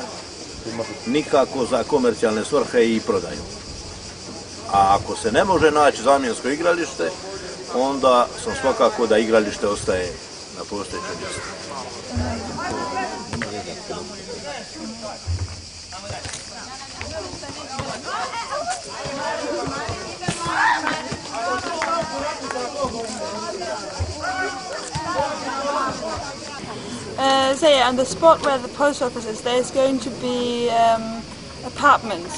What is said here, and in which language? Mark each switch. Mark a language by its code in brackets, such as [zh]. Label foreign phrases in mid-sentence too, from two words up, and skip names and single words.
[hr] Nikako za komercijalne svrhe i prodaju. A ako se ne može naći zamjensko igralište, onda sam svakako da igralište ostaje na postojećem mjestu. [en] So yeah, on the spot where the post office is, there's going to be apartments.